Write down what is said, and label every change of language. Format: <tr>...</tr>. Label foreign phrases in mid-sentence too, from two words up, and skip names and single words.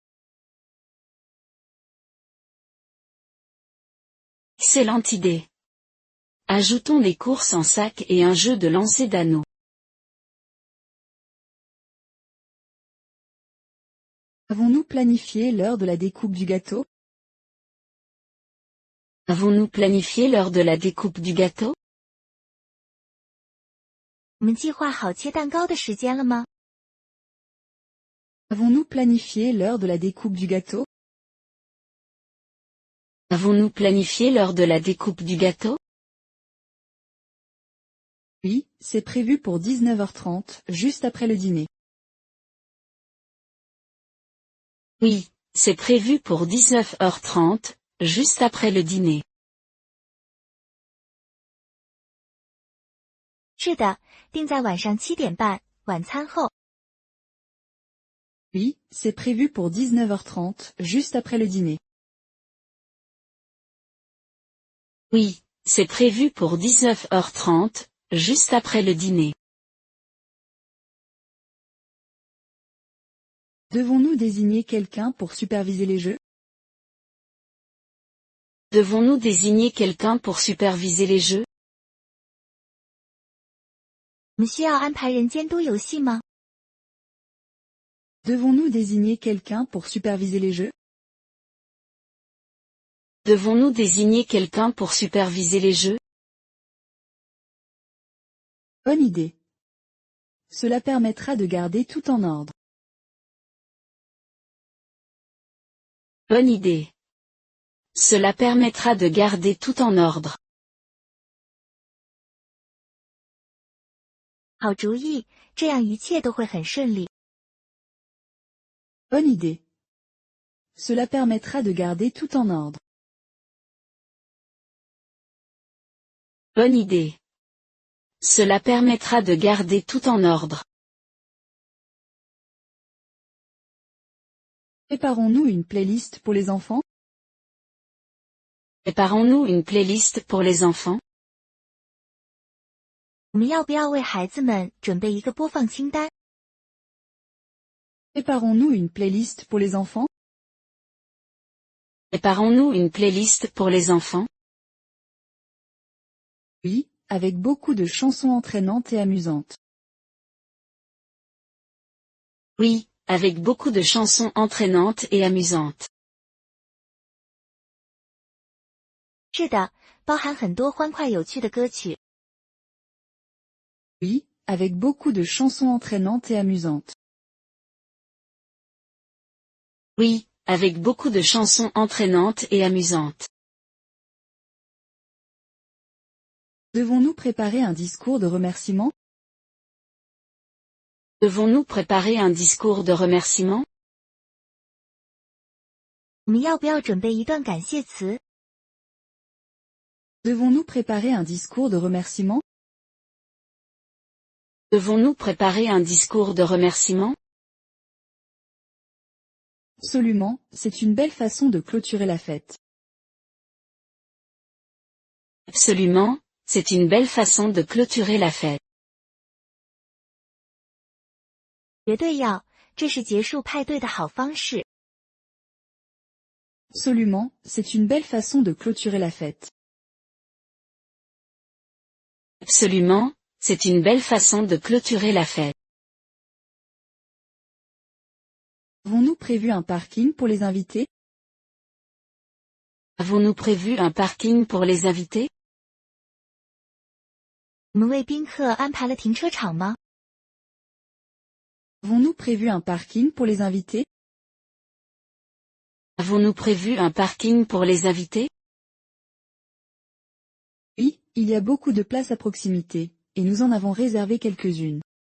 <fr>Excellente idée. Ajoutons des courses en sac et un jeu de lancer d'anneaux. Avons-nous planifié l'heure de la découpe du gâteau? Avons-nous planifié l'heure de la découpe du gâteau?</fr> <zh>我们计划好切蛋糕的时间了吗？</zh> <fr>Avons-nous planifié l'heure de la découpe du gâteau? Avons-nous planifié l'heure de la découpe du gâteau? Oui, c'est prévu pour 19h30, juste après le dîner. Oui, c'est prévu pour 19h30, juste après le dîner.</fr> <zh>是的，定在晚上7点半，晚餐后。</zh> <fr>Oui, c'est prévu pour 19h30, juste après le dîner. Oui, c'est prévu pour 19h30, juste après le dîner. Devons-nous désigner quelqu'un pour superviser les jeux? Devons-nous désigner quelqu'un pour superviser les jeux?</fr> <zh>我们需要安排人监督游戏吗？</zh> <fr>Devons-nous désigner quelqu'un pour superviser les jeux? Devons-nous désigner quelqu'un pour superviser les jeux? Bonne idée. Cela permettra de garder tout en ordre. Bonne idée. Cela permettra de garder tout en ordre.</fr> <zh>好主意，这样一切都会很顺利。</zh> <fr>Bonne idée. Cela permettra de garder tout en ordre. Bonne idée. Cela permettra de garder tout en ordre. Préparons-nous une playlist pour les enfants? Préparons-nous une playlist pour les enfants?</fr> <zh>我们要不要为孩子们准备一个播放清单？</zh> <fr>Préparons-nous une playlist pour les enfants? Préparons-nous une playlist pour les enfants? Oui, avec beaucoup de chansons entraînantes et amusantes. Oui, avec beaucoup de chansons entraînantes et amusantes.</fr> <zh>是的，包含很多欢快有趣的歌曲。</zh> <fr>Oui, avec beaucoup de chansons entraînantes et amusantes. Oui, avec beaucoup de chansons entraînantes et amusantes. Devons-nous préparer un discours de remerciement? Devons-nous préparer un discours de remerciement?</fr> <zh>我们要不要准备一段感谢词？</zh> <fr>Devons-nous préparer un discours de remerciement? Devons-nous préparer un discours de remerciement? Absolument, c'est une belle façon de clôturer la fête. Absolument, c'est une belle façon de clôturer la fête.</fr> <zh>绝对要，这是结束派对的好方式。</zh> <fr>Absolument, c'est une belle façon de clôturer la fête. Absolument, c'est une belle façon de clôturer la fête. Avons-nous prévu un parking pour les invités? Avons-nous prévu un parking pour les invités?</fr> <zh>我们为宾客安排了停车场吗？</zh> <fr>Avons-nous prévu un parking pour les invités? Avons-nous prévu un parking pour les invités? Oui, il y a beaucoup de places à proximité, et nous en avons réservé quelques-unes.</fr>